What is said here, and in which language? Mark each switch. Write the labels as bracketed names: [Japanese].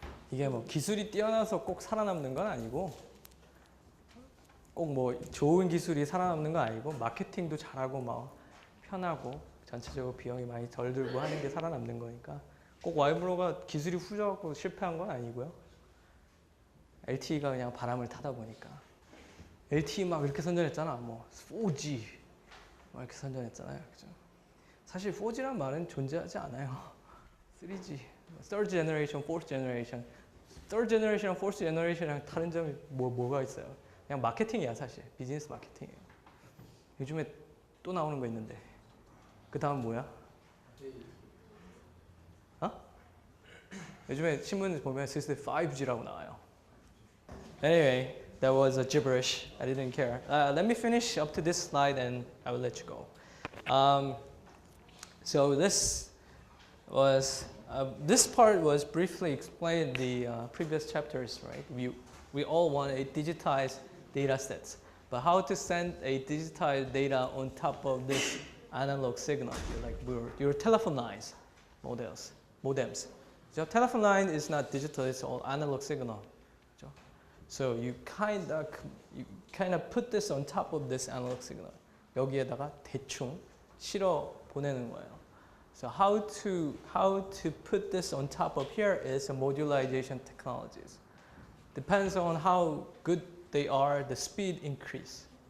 [Korean] 이게 뭐 기술이 뛰어나서 꼭 살아남는 건 아니고, 꼭 뭐 좋은 기술이 살아남는 건 아니고, 마케팅도 잘하고 막 편하고 전체적으로 비용이 많이 덜 들고 하는 게 살아남는 거니까 꼭 와이브로가 기술이 후져갖고 실패한 건 아니고요. LTE가 그냥 바람을 타다 보니까. LTE 막 이렇게 선전했잖아. 뭐 4G 막 이렇게 선전했잖아요. 그죠? 사실 4G란 말은 존재하지 않아요. [English] 3G, Third Generation, Fourth Generation. Third Generation, Fourth Generation [Korean] 이랑 다른 점이 뭐가 있어요? 그냥 마케팅이야 사실. 비즈니스 마케팅이에요. 요즘에 또 나오는 거 있는데 그 다음 뭐야? 요즘에 신문 보면 슬슬 5G라고 나와요. [English] Anyway, that was a gibberish. I didn't care. Let me finish up to this slide and I will let you go. So this part was briefly explained in the previous chapters, right? We all want a digitized data sets, but how to send a digitized data on top of this analog signal, like your telephone lines, modems. So telephone line is not digital; it's all analog signal. So you kind of put this on top of this analog signal. [Korean] 여기에다가 대충 실어 보내는 거예요. [English] So how to put this on top of here is a modularization technologies. Depends on how good they are, the speed increase.